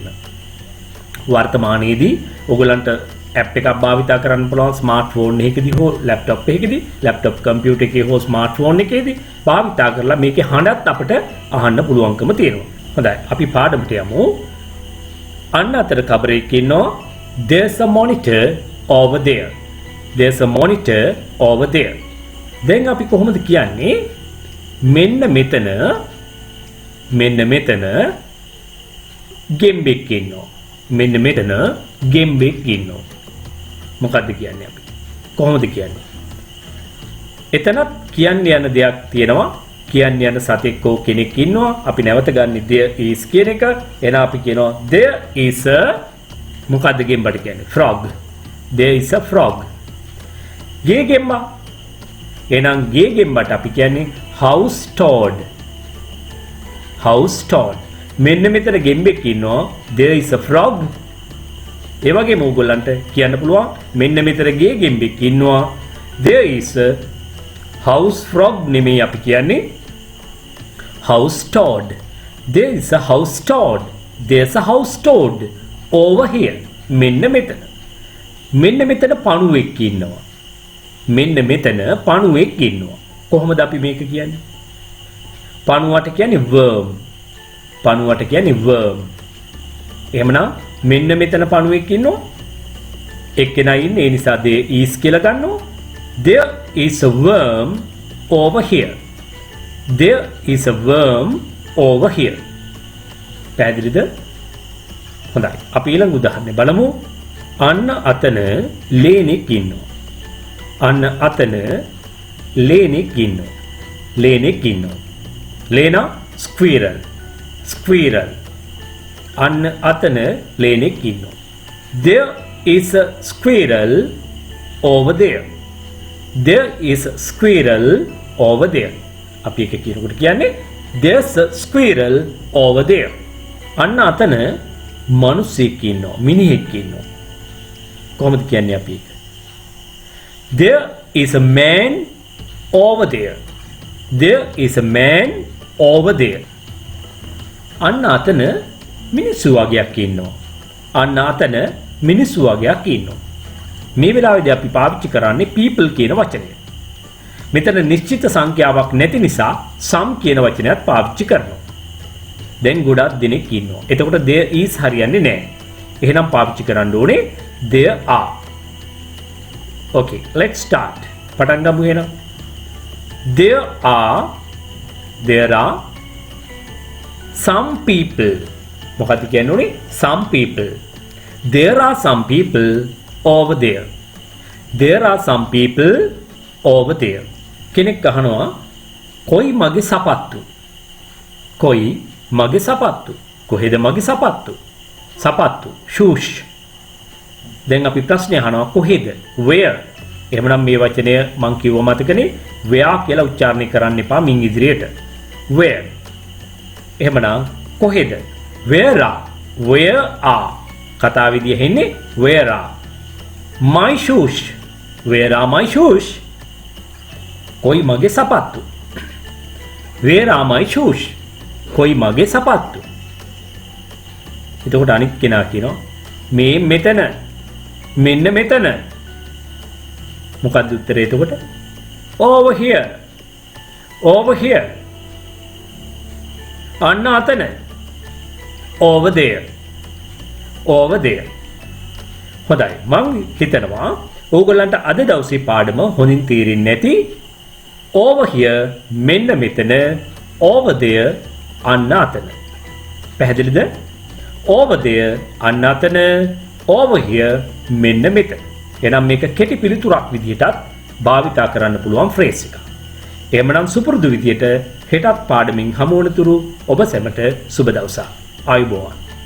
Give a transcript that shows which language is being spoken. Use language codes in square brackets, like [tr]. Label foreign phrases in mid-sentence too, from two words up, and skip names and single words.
[si] වර්තමානයේදී ඔයගලන්ට ඇප් එකක් භාවිතා කරන්න පුළුවන් ස්මාර්ට්ෆෝන් එකකදී හෝ ලැප්ටොප් එකකදී, [en] laptop computer [si] එකේ හෝ ස්මාර්ට්ෆෝන් එකේදී භාවිතා කරලා මේකේ හඬත් අපිට අහන්න පුළුවන්කම තියෙනවා. හොඳයි. අපි පාඩමට යමු. අන්න අතර කබරේක ඉන්නවා [en] there's a monitor over there. There's a monitor over there. [si] දැන් අපි කොහොමද කියන්නේ මෙන්න මෙතන ගෙම්බෙක් ඉන්නවා. මෙන්න මෙතන ගෙම්බෙක් ඉන්නවා. මොකද්ද කියන්නේ අපි? කොහොමද කියන්නේ? එතනත් කියන්න යන දෙයක් තියෙනවා. කියන්න යන සතෙක් හෝ කෙනෙක් ඉන්නවා. අපි නැවත ගන්න [en] there is [si] කියන එක. එහෙනම් අපි කියනවා [en] there is a [si] මොකද්ද ගෙම්බට කියන්නේ? [en] frog. There is a frog. [si] ගේ ගෙම්බා. එහෙනම් ගේ ගෙම්බට අපි කියන්නේ [en] house toad. house toad. [si] මෙන්න මෙතන ගෙම්බෙක් ඉන්නවා. [en] there is a frog. [si] ඒ වගේම ඕගොල්ලන්ට කියන්න පුළුවන් මෙන්න මෙතන ගේ ගෙම්බෙක් ඉන්නවා. [en] there is a house frog [si] නෙමෙයි අපි කියන්නේ [en] house toad. there is a house toad. there's a house toad over here. [si] මෙන්න මෙතන පණුවෙක් ඉන්නවා. මෙන්න මෙතන පණුවෙක් ඉන්නවා. කොහොමද අපි මේක කියන්නේ? පණුවට කියන්නේ worm. පණුවට කියන්නේ worm. එහෙමනම් මෙන්න මෙතන පණුවෙක් ඉන්නවා. එක්කෙනා ඉන්නේ ඒ නිසා [en] there is [si] කියලා ගන්නවා. [en] there is a worm over here. there is a worm over here. [si] පැහැදිලිද? හොඳයි. අපි ඊළඟ උදාහරණය බලමු. අන්න අතන ලේනෙක් ඉන්නවා. අන්න අතන ලේනෙක් ඉන්නවා. ලේනෙක් ඉන්නවා. ලේනා squirrel. squirrel. අන්න අතන ලේනෙක් ඉන්නවා. [en] there is a squirrel over there. there is a squirrel over there. [si] අපි එක කියනකොට කියන්නේ [en] there's a squirrel over there. [si] අන්න අතන මිනිහෙක් ඉන්නවා. මිනිහෙක් ඉන්නවා. කොහොමද කියන්නේ අපි ඒක? [en] there is a man over there. there is a man over there. [si] අන්න අතන මිනිස්සු වගේක් ඉන්නවා. අන්න අතන මිනිස්සු වගේක් ඉන්නවා. මේ වෙලාවේදී අපි පාවිච්චි කරන්නේ people කියන වචනය. මෙතන නිශ්චිත සංඛ්‍යාවක් නැති නිසා some කියන වචනයත් පාවිච්චි කරනවා. දැන් ගොඩක් දෙනෙක් ඉන්නවා. එතකොට [en] there is [si] හරියන්නේ නැහැ. එහෙනම් පාවිච්චි කරන්න ඕනේ [en] there are. Okay, let's start. [si] පටන් ගමු එහෙනම්. [en] there are some people. [si] මොකක්ද කියන්නේ උනේ? [en] some people. there are some people over there. there are some people over there. [si] කෙනෙක් අහනවා කොයි මගේ සපත්තු? කොයි මගේ සපත්තු? කොහෙද මගේ සපත්තු? සපත්තු shoes. දැන් අපි ප්‍රශ්නේ අහනවා කොහෙද? where. එහෙමනම් මේ වචනය මම කිව්ව මතකනේ where කියලා උච්චාරණය කරන්න එපා මින් ඉදිරියට. where. එහෙමනම් කොහෙද? [en] where are. [si] කතා විදිය හෙන්නේ [en] where are my shoes. where are my shoes. [si] කොයි මගේ සපත්තු? [en] where are my shoes. [si] කොයි මගේ සපත්තු? එතකොට අනිත් කෙනා කියනවා මේ මෙතන. මෙන්න මෙතන. මොකක්ද උත්තරේ එතකොට? [en] over here. over here. [si] අන්න අතන. [en] over there. over there. [si] හොඳයි. මං හිතනවා ඕගොල්ලන්ට අද දවසේ පාඩම හොඳින් තේරෙන්නේ නැති [en] over here [si] මෙන්න මෙතන [en] over there [si] අන්න අතන. පැහැදිලිද? [en] over there [si] අන්න අතන [en] over here [si] මෙන්න මෙතන. එහෙනම් මේක කෙටි පිළිතුරක් විදිහටත් භාවිතා කරන්න පුළුවන් ෆ්‍රේස් එකක්. එහෙමනම් සුපුරුදු විදියට හෙටත් පාඩමින් හමු වනතුරු ඔබ සැමට සුබ දවසක්. ආයුබෝවන්.